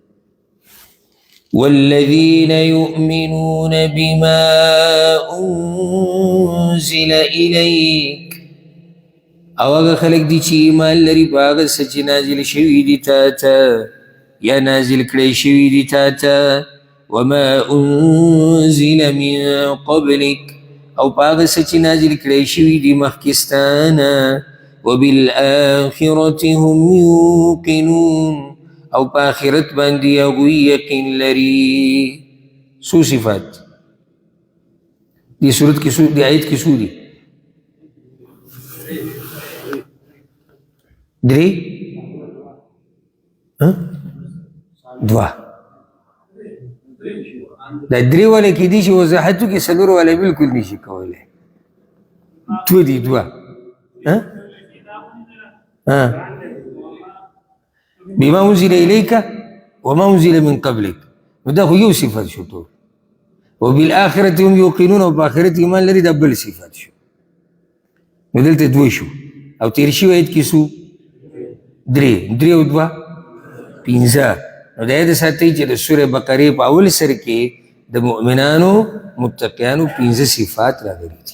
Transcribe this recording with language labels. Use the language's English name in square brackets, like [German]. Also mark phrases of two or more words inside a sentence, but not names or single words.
[Arabic] والذین یؤمنون بما انزل الیک [Pashto] او هغه خلک دي چې ایمان لري په هغه څه چې نازل شوي دي تا ته یا نازل کړی شوي دي تا ته [Arabic] وما انزل من قبلک [Pashto] او په هغه څه چې نازل کړی شوي دي مخکې ستا نه [Arabic] وبالآخرة هم يوقنون [Pashto] او په آخرت باندې هغوی یقین لري. څو صفات دې صورت کې څو دې آیت کې څو دي درې دوه دا درې والا کې دي چې وضاحتو کې څلور والا بلکل نشي کولی دوه دي دوه [Arabic] بما انزل الیک وما انزل من قبلک [Pashto] نو دا خو یو صفت شو ټول [Arabic] وبالآخرة هم یوقنون [Pashto] او په آخرت ایمان لري دا بل صفت شو نو دلته دوه شو او تیر شوي آیت کې څو درې او دوه پنځه نو دا یاد ساتئ چې د سورې بقرې په اول سر کې د مؤمنانو متقیانو پنځه صفات راغلي دي.